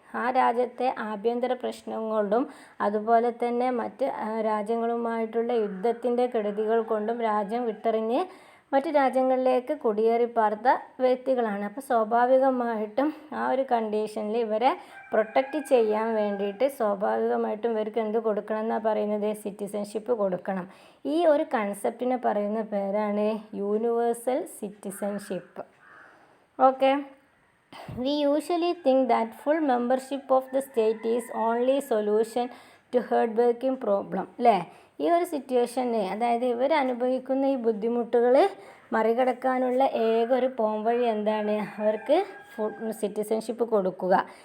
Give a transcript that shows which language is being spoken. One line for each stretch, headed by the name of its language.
Malayalam: ആ രാജ്യത്തെ ആഭ്യന്തര പ്രശ്നം കൊണ്ടും അതുപോലെ തന്നെ മറ്റ് രാജ്യങ്ങളുമായിട്ടുള്ള യുദ്ധത്തിൻ്റെ കെടുതികൾ കൊണ്ടും രാജ്യം വിട്ടെറിഞ്ഞ് മറ്റ് രാജ്യങ്ങളിലേക്ക് കുടിയേറി പാർത്ത വ്യക്തികളാണ്. അപ്പോൾ സ്വാഭാവികമായിട്ടും ആ ഒരു കണ്ടീഷനിൽ ഇവരെ പ്രൊട്ടക്റ്റ് ചെയ്യാൻ വേണ്ടിയിട്ട് സ്വാഭാവികമായിട്ടും ഇവർക്ക് എന്ത് കൊടുക്കണം എന്നാണ് പറയുന്നത്, സിറ്റിസൺഷിപ്പ് കൊടുക്കണം. ഈ ഒരു കൺസെപ്റ്റിനെ പറയുന്ന പേരാണ് universal citizenship.
English: Okay, we usually think that full membership of the state is only solution to hard-working problem, അല്ലേ.
Malayalam: ഈ ഒരു സിറ്റുവേഷന്, അതായത് ഇവർ അനുഭവിക്കുന്ന ഈ ബുദ്ധിമുട്ടുകൾ മറികടക്കാനുള്ള ഏക ഒരു പോംവഴി എന്താണ്, അവർക്ക് സിറ്റിസൺഷിപ്പ് കൊടുക്കുക.